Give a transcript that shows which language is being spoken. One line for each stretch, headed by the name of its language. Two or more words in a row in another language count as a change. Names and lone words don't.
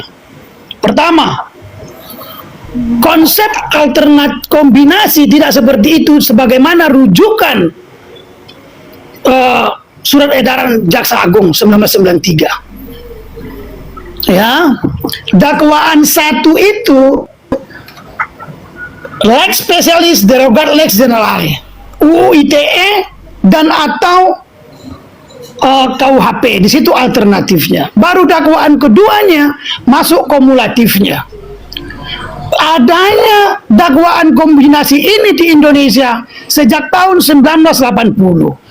Indonesian: Pertama, konsep alternat kombinasi tidak seperti itu sebagaimana rujukan surat edaran Jaksa Agung 1993. Ya, dakwaan satu itu
Latin: lex spesialis derogat lex generale,
Indonesian: UU ITE dan atau KUHP. Di situ alternatifnya. Baru dakwaan keduanya masuk kumulatifnya. Adanya dakwaan kombinasi ini di Indonesia sejak tahun 1980.